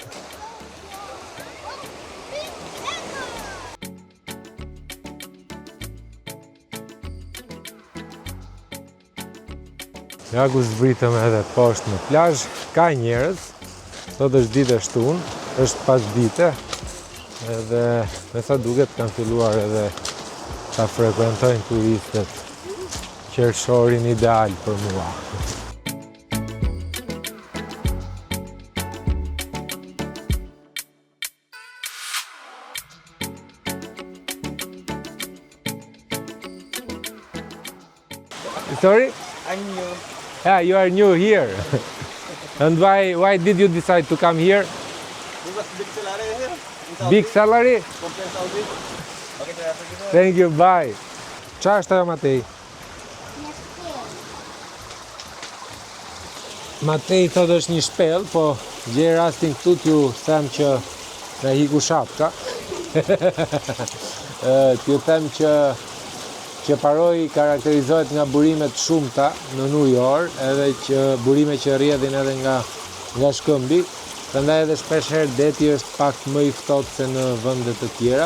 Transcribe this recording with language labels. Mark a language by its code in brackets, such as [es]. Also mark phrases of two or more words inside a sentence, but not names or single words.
[sq] Ja ku zbritëm edhe poshtë në plazh, ka njerëz, sot është ditë e shtunë, është pas dite, edhe me sa duket kanë filluar edhe ta frekuentojnë turistët qershorin ideal për mua. [en] Sorry? I'm new. Yeah, you are new here. And why did you decide to come here? Because big salary here. In Saudi. Big salary? Compare Saudi. Okay, sir. Thank you, bye. [sq] Qa është ajo Matej? Matej thot është një shpell, po gjej rastin këtu t'ju them që na hiku shapka. T'ju them që Qeparoi karakterizohet nga burime të shumta në New York, edhe që burime që rrjedhin edhe nga shkëmbi, prandaj edhe shpeshherë deti është pak më i ftohtë se në vende të tjera.